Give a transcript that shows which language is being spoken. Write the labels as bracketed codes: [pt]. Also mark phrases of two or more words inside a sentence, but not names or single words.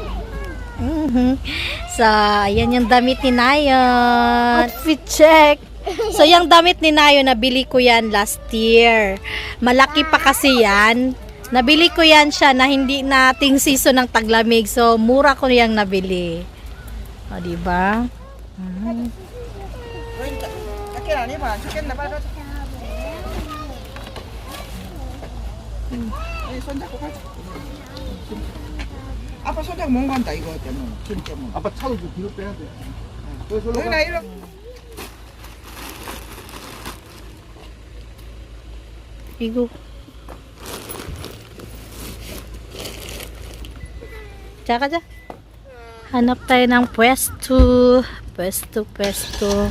[tl] So, ayan yung damit ni Nayon. [en] Outfit check! [tl] So, yung damit ni Nayo, nabili ko yan [en] last year. [tl] Malaki pa kasi yan. Nabili ko yan siya na hindi nating season ng taglamig. So, mura ko yung nabili. O, diba? [ko] 아빠 손잡고 못 간다 이거 때문에 김 때문에. 아빠 차도 좀 뒤로 빼야 돼. 여기 나 이러. Igo. [tl] Tsaka dyan. Hanap tayo ng pwesto. Pwesto.